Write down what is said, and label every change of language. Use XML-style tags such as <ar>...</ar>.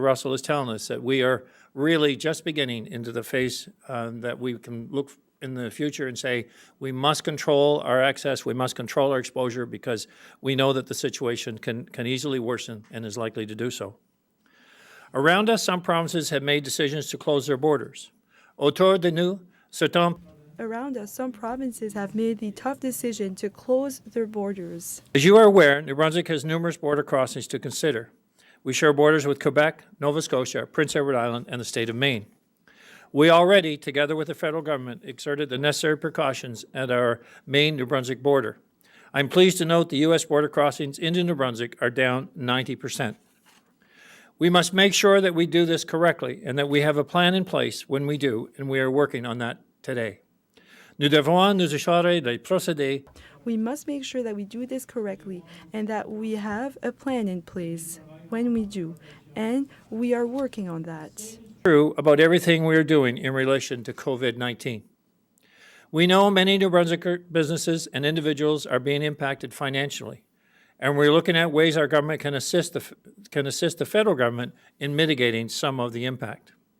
<en>Russell is telling us that we are really just beginning into the phase that we can look in the future and say we must control our access, we must control our exposure, because we know that the situation can easily worsen and is likely to do so. Around us, some provinces have made decisions to close their borders.</en> <fr>Autour de nous, certains</fr> <en>Around us, some provinces have made the tough decision to close their borders. As you are aware, New Brunswick has numerous border crossings to consider. We share borders with Quebec, Nova Scotia, Prince Edward Island, and the state of Maine. We already, together with the federal government, exerted the necessary precautions at our Maine-New Brunswick border. I'm pleased to note the U.S. border crossings into New Brunswick are down 90%. We must make sure that we do this correctly and that we have a plan in place when we do, and we are working on that today.</en> <fr>Nous devons nous assurer de procéder.</fr> <en>We must make sure that we do this correctly and that we have a plan in place when we do, and we are working on that. True about everything we are doing in relation to COVID-19. We know many New Brunswick businesses and individuals are being impacted financially, and we're looking at ways our government can assist the federal government in mitigating some of the impact.</en>